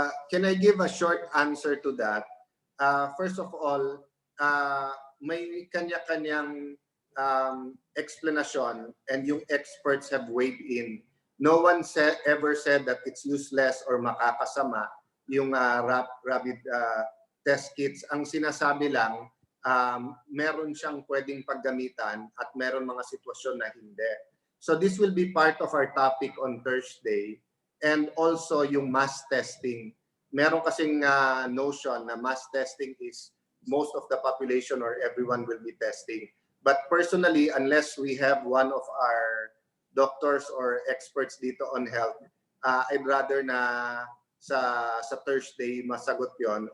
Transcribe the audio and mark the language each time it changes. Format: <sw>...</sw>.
<en>Can I give a short answer to that? First of all,</en> <tl>may kanya-kanyang</tl> <en>explanation and yung experts have weighed in. No one ever said that it's useless or</en> <tl>makakasama yung</tl> <en>rapid test kits.</en> <tl>Ang sinasabi lang, meron siyang pwedeng paggamitan at meron mga sitwasyon na hindi.</tl> <en>So this will be part of our topic on Thursday. And also yung mass testing.</en> <tl>Meron kasing</tl> <en>notion na mass testing is most of the population or everyone will be testing. But personally, unless we have one of our doctors or experts dito on health, I'd rather</en> <tl>na sa Thursday masagot yon.</tl>